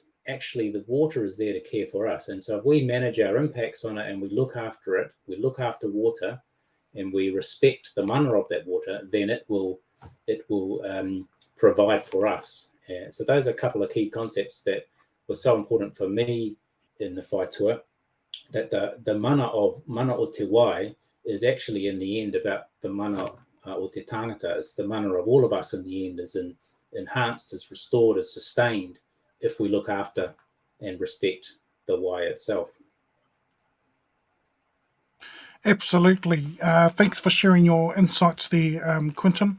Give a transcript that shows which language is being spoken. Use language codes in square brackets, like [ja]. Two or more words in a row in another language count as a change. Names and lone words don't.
[en] Actually, the water is there to care for us. And so if we manage our impacts on it and we look after it, we look after water, and we respect the mana of that water, then it will provide for us. So those are a couple of key concepts that were so important for me in the whai tour, that the [mi] mana o te wai [en] is actually in the end about the [mi] mana o te tangata. [en] It's the mana of all of us in the end, is enhanced, is restored, is sustained if we look after and respect the wai itself. Absolutely. Thanks for sharing your insights there, Quintin.